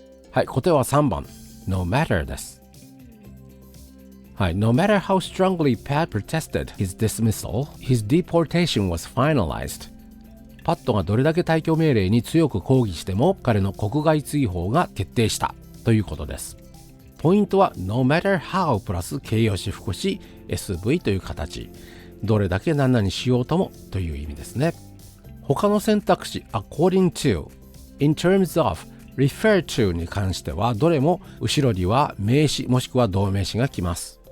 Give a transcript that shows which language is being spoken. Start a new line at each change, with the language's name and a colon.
Japanese: はい、答えは3番 No matter です。
English: はい、No matter how strongly Pat protested his dismissal, his deportation was finalized。
Japanese: パットがどれだけ退去命令に強く抗議しても彼の国外追放が決定したということです。ポイントは No matter how プラス形容詞副詞 SV という形、どれだけ何々しようともという意味ですね。他の選択肢 according to, in terms of、refer to に関してはどれも後ろには名詞もしくは動名詞が来ます。